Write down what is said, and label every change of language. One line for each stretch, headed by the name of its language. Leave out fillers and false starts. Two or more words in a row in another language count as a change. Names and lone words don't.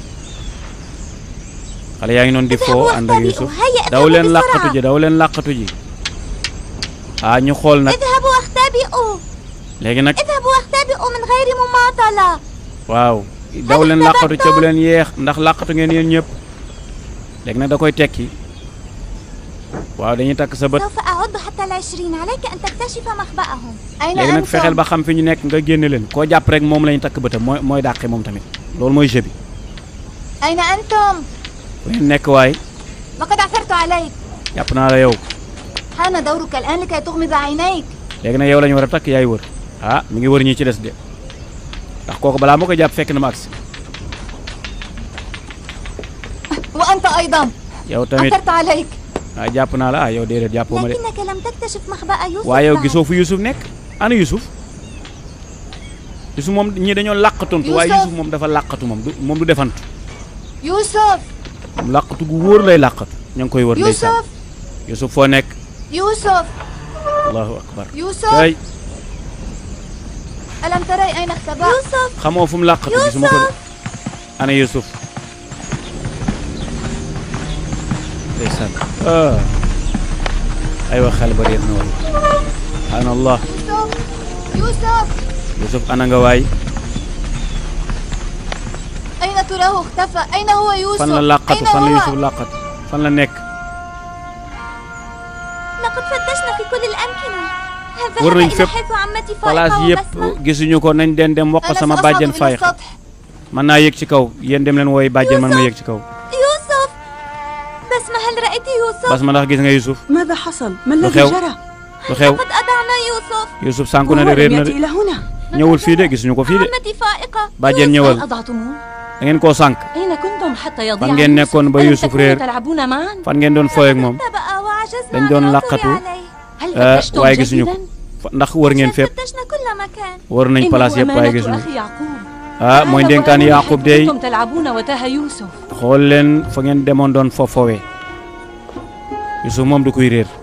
Wolof: xale yaa ngi noonu di foo ànd ak Yuusuf daw leen làqatu ji daw leen làqatu ji ñu xool nag léegi nag waaw daw leen làqatu ca bu leen yeex ndax làqatu ngeen yéen ñëpp léegi nag da koy tekki waaw dañuy takk sa bët léegi nag fexeel ba xam fi ñu nekk nga génne leen koo jàpp rek moom la ñu takk bëtam mooy dàqe moom tamit loolu mooy jeu bi. وين نك واي؟
Arabic: لقد عثرت عليك.
Wolof: jàpp naa la yow.
Arabic: حان دورك الآن لكي تغمض عينيك.
Wolof: léegi nag yow la ñu war a takk yaay wër mi ngi wër ñi ci des de ndax kooku balaa moo koy jàpp fekk na ma agsi.
Arabic: وأنت أيضا.
Wolof: yow tamit
Arabic: عثرت عليك.
Wolof: jàpp naa la yow déedéet jàppoo ma de.
Arabic: لكنك لم تكتشف مخبأ يوسف.
Wolof: waaye yow gisoo fu Yuusuf nekk ana Yuusuf. Yuusuf moom ñii dañoo làqatontu waaye Yuusuf moom dafa làqatu moom du defantu.
Arabic: يوسف.
Wolof: làqatu gu wóor lay làqatu ña ngi koy wër ndeysaan. Yuusuf foo nekk.
Arabic: يوسف. الله أكبر. يوسف. ألم تري أين اختبأ؟ يوسف.
Wolof: xamoo fu mu làqatu gisuma ko de ana Yuusuf. ndeysaan aywa xel ba réer na wala subhaanallah.
Arabic: يوسف.
Wolof: Yuusuf ana nga waay.
Arabic: أين تراه اختفى؟ أين هو يوسف؟
Wolof: fan la làqatu fan la Yuusuf làqatu fan la nekk.
Arabic: لقد فتشنا في كل الأمكنة.
Wolof: wër nañ fépp place yëpp gisuñu ko nañ den dem wax ko sama bàjjen Faayixa mën naa yéeg ci kaw yéen dem leen wooy bàjjen man ma yéeg ci kaw.
Arabic: يوسف. بسمة هل رأيت يوسف؟
Wolof: Basma ndax gis nga Yuusuf.
Arabic: ماذا حصل؟ ما الذي جرى؟
Wolof: lu xew
Arabic: لقد أضعنا يوسف.
Wolof: Yuusuf sànku na de réer na de ñëwul fii de gisuñu ko fii de.
Arabic: عمتي فائقة.
Wolof: bàjjen ñëwal da ngeen koo sànk. fan ngeen nekkoon ba Yuusuf réer fan ngeen doon fooy ak moom dañ doon làqatu waaye gisuñu ko ndax wër ngeen fépp wër nañ place yëpp waaye gisuñu mooy ndénkaan Yaqub dey xool leen fa ngeen demoon doon foofowee Yusuf moom du koy réer